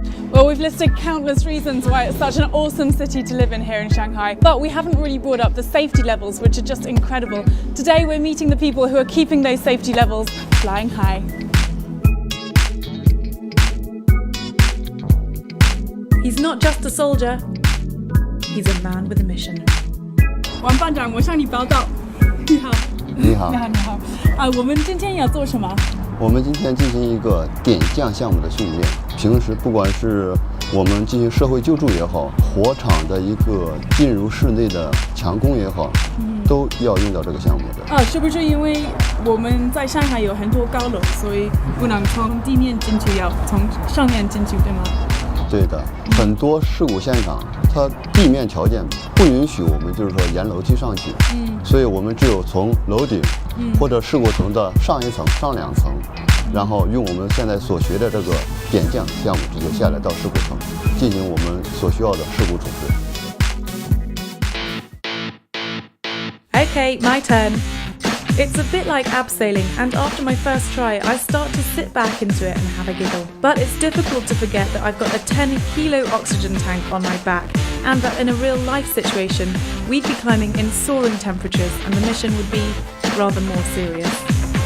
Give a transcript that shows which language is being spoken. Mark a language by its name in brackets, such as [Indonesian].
[English] Well, we've listed countless reasons why it's such an awesome city to live in here in Shanghai, but we haven't really brought up the safety levels, which are just incredible. Today we're meeting the people who are keeping those safety levels flying high. He's not just a soldier, he's a man with a mission. [Chinese] 王班长，我向你报道。你好，你好，你好，你好。我们今天要做什么？我们今天进行一个点将项目的训练。平时不管是我们进行社会救助也好，火场的一个进入室内的强攻也好，都要用到这个项目的。是不是因为我们在上海有很多高楼，所以不能从地面进去，要从上面进去，对吗？对的，很多事故现场，它地面条件不允许我们就是说沿楼梯上去，所以我们只有从楼顶，或者事故层的上一层、上2层，然后用我们现在所学的这个点将项目直接下来到事故层，进行我们所需要的事故处置。 [English] Okay, my turn. It's a bit like abseiling, and after my first try, I start to sit back into it and have a giggle. But it's difficult to forget that I've got a 10-kilo oxygen tank on my back, and that in a real-life situation, we'd be climbing in soaring temperatures, and the mission would be rather more serious.